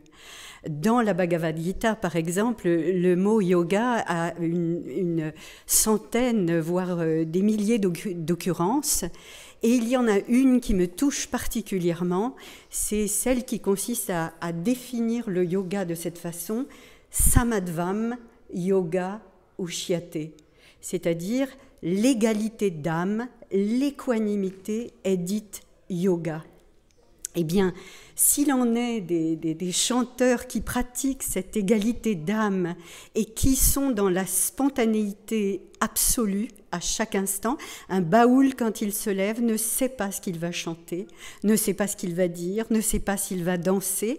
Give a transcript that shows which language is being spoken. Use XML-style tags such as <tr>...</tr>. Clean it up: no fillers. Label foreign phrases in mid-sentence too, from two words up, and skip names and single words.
<fr>Dans la Bhagavad Gita, par exemple, le mot yoga a une centaine, voire des milliers d'occurrences. Et il y en a une qui me touche particulièrement, c'est celle qui consiste à définir le yoga de cette façon,</fr> <sa>समत्वं योग उच्यते,</sa> <fr>c'est-à-dire l'égalité d'âme, l'équanimité est dite yoga. Eh bien, s'il en est des chanteurs qui pratiquent cette égalité d'âme et qui sont dans la spontanéité absolue à chaque instant, un baoul, quand il se lève, ne sait pas ce qu'il va chanter, ne sait pas ce qu'il va dire, ne sait pas s'il va danser.</fr>